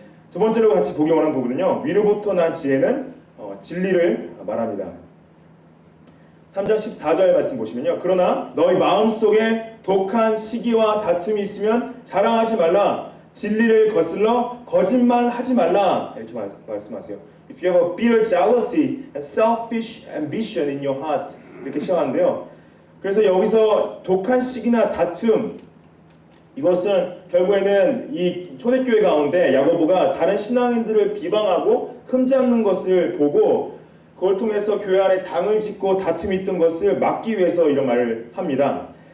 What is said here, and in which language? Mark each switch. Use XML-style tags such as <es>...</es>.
<ko>두 번째로 같이 복용하는 부분은요. 위로부터 난 지혜는 진리를 말합니다. 3장 14절 말씀 보시면요. 그러나 너희 마음속에 독한 시기와 다툼이 있으면 자랑하지 말라. 진리를 거슬러 거짓말하지 말라. 이렇게 말씀하세요.</ko> <en>If you have a bitter jealousy and selfish ambition in your heart.</en> <ko>이렇게 시작하는데요. 그래서 여기서 독한 시기나 다툼, 이것은 결국에는 이 초대교회 가운데 야고보가 다른 신앙인들을 비방하고 흠잡는 것을 보고 그걸 통해서 교회 안에 당을 짓고 다툼이 있던 것을 막기 위해서 이런 말을 합니다.</ko>